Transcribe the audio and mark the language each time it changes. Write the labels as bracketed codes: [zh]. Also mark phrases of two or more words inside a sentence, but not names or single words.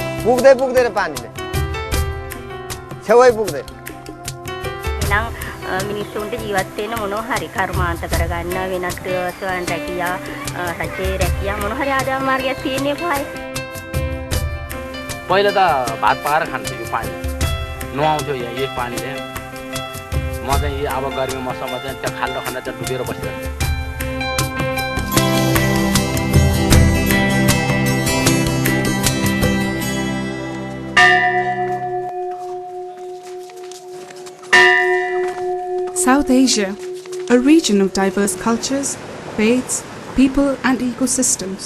[ne] पुग्दै पुग्दैन पानीले छेउै पुग्दैन [si] නම් මිනිස්සුන්ට ජීවත් වෙන්න මොනවා හරි කර්මාන්ත කරගන්න වෙනත් ස්වයං රැකියා රජයේ රැකියා මොනවා හරි ආදායම් මාර්ගයක් තියෙන්නේ කොහේ [ne] पहिला त भात पाएर खान्थ्यो यो पानी नुहाउँथ्यो यही पानीले म चाहिँ अब गर्मी मौसममा चाहिँ त्यो खाल्डो खन्दा चाहिँ डुबेर बसिरहेको [en] South Asia, a region of diverse cultures, faiths, people and ecosystems.